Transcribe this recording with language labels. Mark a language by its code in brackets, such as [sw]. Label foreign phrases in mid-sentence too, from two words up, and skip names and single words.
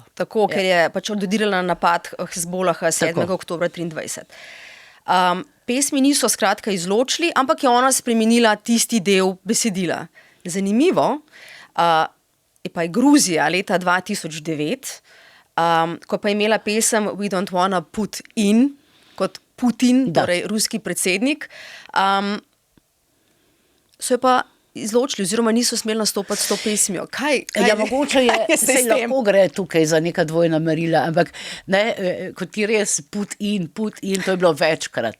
[sl] Tako, ker je pač odredirala napad Hezbolaha 7. oktobra 2023. Pesmi niso skratka izločili, ampak je ona spremenila tisti del besedila. Zanimivo, je pa je Gruzija leta 2009, ko pa je imela pesem We don't wanna put in, kot Putin, torej ruski predsednik, so jo pa izločili, oziroma niso smeli nastopati s to pesmijo. Mogoče se lahko gre tukaj za neka dvojna merila, ampak kot ti res put in, to je bilo večkrat.